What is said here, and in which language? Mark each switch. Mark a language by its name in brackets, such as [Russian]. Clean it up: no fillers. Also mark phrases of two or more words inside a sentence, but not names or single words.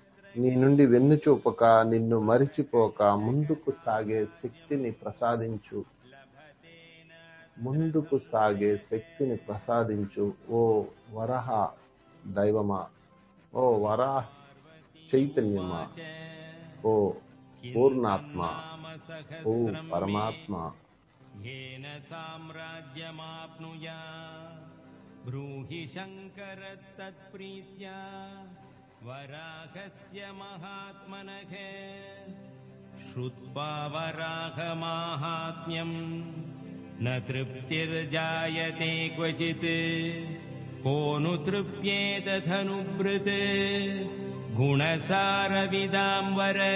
[Telugu] నీ నుండి వెన్ను చూపక, నిన్ను మరిచిపోక ముందుకు సాగే శక్తిని ప్రసాదించు. ముందుకు సాగే శక్తిని ప్రసాదించు. ఓ వరాహ దైవమా, ఓ వరాహ చైతన్యమా, ఓ పూర్ణాత్మ, ఓ పరమాత్మ. [Sanskrit] येन साम्राज्यमाप्नुया ब्रूहि शङ्कर तत्प्रीत्या वराहस्य महात्मनः श्रुत्वा वराहमाहात्म्यम् न तृप्तिर्जायते क्वचित् को नु तृप्येतदनुब्रत् गुणसारविदाम्बर।